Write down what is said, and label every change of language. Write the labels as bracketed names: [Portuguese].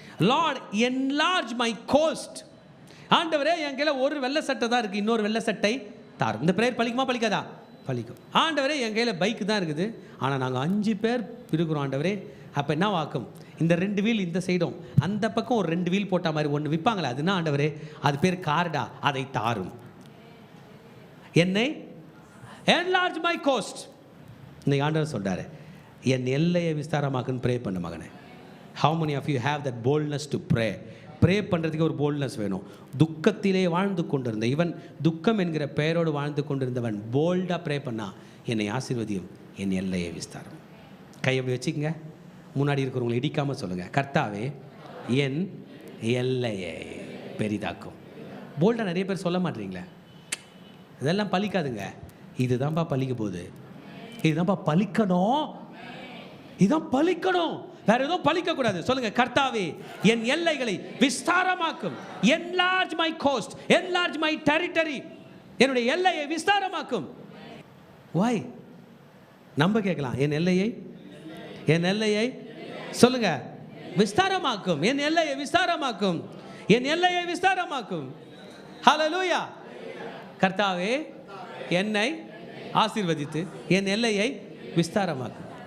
[English] Lord enlarge my coast. [Tamil] ஆண்டவரே என் கையில் ஒரு வெள்ளை சட்டை தான் இருக்குது, இன்னொரு வெள்ளை சட்டை தாரும். இந்த பிரேயர் பலிக்குமா பலிக்காதா? பலிக்கும். ஆண்டவரே என் கையில் பைக்கு தான் இருக்குது, ஆனால் நாங்கள் 5 பேர் இருக்கிறோம் ஆண்டவரே. அப்போ என்ன வாக்கும்? இந்த 2 வீல் இந்த சைடும், அந்த பக்கம் ஒரு 2 வீல் போட்ட மாதிரி ஒன்று விற்பாங்களே, அதுனா ஆண்டவரே அது பேர் கார்டா, அதை தாரும். என்னை [English] enlarge my coast. [Tamil] இன்னைக்கு ஆண்டவர் சொல்றாரு, என் எல்லையை விஸ்தாரமாக்குன்னு ப்ரே பண்ண மகனே. [English] How many of you have that boldness to pray? [Tamil] Pray பண்ணுறதுக்கு ஒரு போல்ட்னஸ் வேணும். துக்கத்திலே வாழ்ந்து கொண்டிருந்த இவன், துக்கம் என்கிற பெயரோடு வாழ்ந்து கொண்டிருந்தவன் போல்டாக ப்ரே பண்ணா, என்னை ஆசீர்வதியும், என் எல்லையை விஸ்தாரம். கை எப்படி வச்சுக்கங்க, முன்னாடி இருக்கிறவங்களை இடிக்காமல் சொல்லுங்கள், கர்த்தாவே என் எல்லையை பெரிதாக்கும். போல்டாக நிறைய பேர் சொல்ல மாட்டீங்களே, இதெல்லாம் பலிக்காதுங்க. இதுதான்ப்பா பலிக்க போகுது, இதுதான்ப்பா பலிக்கணும், இதுதான் பலிக்கணும், வேற எதுவும் பலிக்கக்கூடாது. சொல்லுங்க, கர்த்தாவே என் எல்லைகளை விஸ்தாரமாக்கும். [English] enlarge my coast, enlarge my territory. [Tamil] என்னுடைய எல்லையை விஸ்தாரமாக்கும். why? நம்ம கேட்கலாம், என் எல்லையை, என் எல்லையை சொல்லுங்க விஸ்தாரமாக்கும், என் எல்லையை விஸ்தாரமாக்கும், என் எல்லையை விஸ்தாரமாக்கும். ஹல்லேலூயா. கர்த்தாவே என்னை ஆசீர்வதித்து என் எல்லையை விஸ்தாரமாக்கும்.